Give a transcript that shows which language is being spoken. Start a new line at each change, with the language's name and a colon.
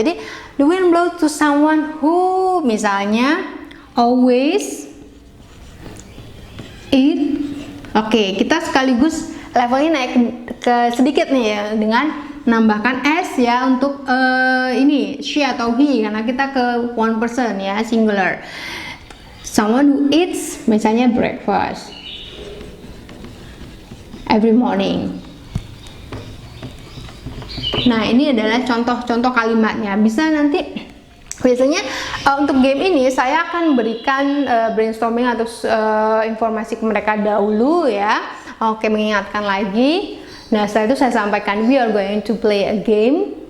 Indonesian: Jadi
English: the wind blows to someone who,
Indonesian: misalnya
English: always eat.
Indonesian: Oke, kita sekaligus levelnya naik ke sedikit nih ya, dengan menambahkan s ya untuk ini she atau he, karena kita ke one person ya, singular.
English: Someone who eats
Indonesian: misalnya
English: breakfast every morning.
Indonesian: Nah, ini adalah contoh-contoh kalimatnya. Bisa nanti biasanya untuk game ini saya akan berikan brainstorming atau informasi ke mereka dahulu ya. Oke, mengingatkan lagi. Nah, setelah itu saya sampaikan,
English: we are going to play a game.